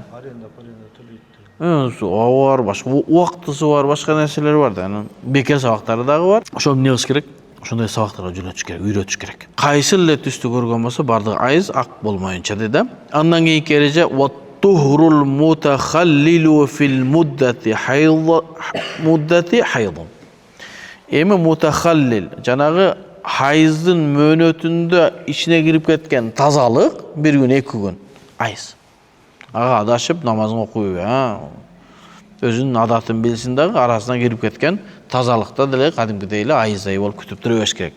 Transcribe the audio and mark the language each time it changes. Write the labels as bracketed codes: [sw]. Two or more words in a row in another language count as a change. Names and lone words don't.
[ky] Аренда төлөйт. Бар, башка убактысы бар, башка нерселер бар да. Анан бекер сабактары дагы бар. Ошо эмне кылыш керек? Ошондой сабактарга жөнөтүш керек, үйрөтүш керек. Кайсы эле түстү көргөн болсо, бардыгы айыз ак болмоюнча деди. Андан кийинки эреже [ar] والطهر المتخلل في مدة الحيض. [ky] Эми мутахаллил, жанагы хайыздын мөөнөтүндө ичине кирип кеткен тазалык 1 күн, 2 күн айыз. Ага адашып намазын окуй, өзүнүн адатын билсин дагы арасына кирип кеткен тазалыкта деле кадимкидей эле айыздай болуп күтүп тура бериш керек.